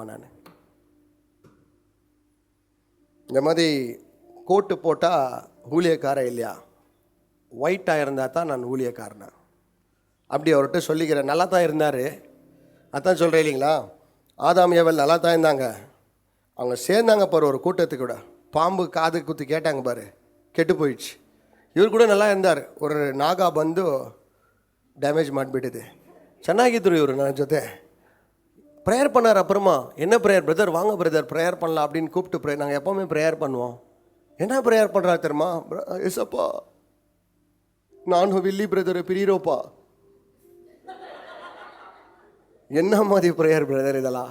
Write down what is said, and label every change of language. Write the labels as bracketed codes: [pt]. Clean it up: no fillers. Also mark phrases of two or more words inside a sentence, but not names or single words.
[ta] நான் இந்த மாதிரி கோட்டு போட்டால் ஊழியக்காரன் இல்லையா? ஒயிட்டாக இருந்தால் தான் நான் ஊழியக்காரனா? அப்படி அவர்கிட்ட சொல்லிக்கிறேன். நல்லா தான் இருந்தார், அதான் சொல்கிறேன் இல்லைங்களா? ஆதாம் ஏவல் நல்லா தான் இருந்தாங்க. அவங்க சேர்ந்தாங்க பாரு ஒரு கூட்டத்துக்கு கூட. பாம்பு காது குத்தி கேட்டாங்க பாரு, கெட்டு போயிடுச்சு. [kn] ಇವ್ರು ಕೂಡ [ta] நல்லா இருந்தார். ஒரு [kn] ನಾಗ ಬಂದು ಡ್ಯಾಮೇಜ್ ಮಾಡಿಬಿಟ್ಟಿದೆ. ಚೆನ್ನಾಗಿದ್ರು ಇವರು ನನ್ನ ಜೊತೆ. [ta] ப்ரேயர் பண்ணார். அப்புறமா என்ன [en] prayer brother, [ta] வாங்க பிரதர் ப்ரேயர் பண்ணலாம் அப்படின்னு கூப்பிட்டு ப்ரேயர். நாங்கள் எப்போவுமே ப்ரேயர் பண்ணுவோம். என்ன ப்ரேயர் பண்ணுறாரு தெரியுமா? எஸ்அப்பா நான் வில்லி பிரதரை பிரியிரோப்பா. என்ன மாதிரி [en] prayer brother [ta] இதெல்லாம்?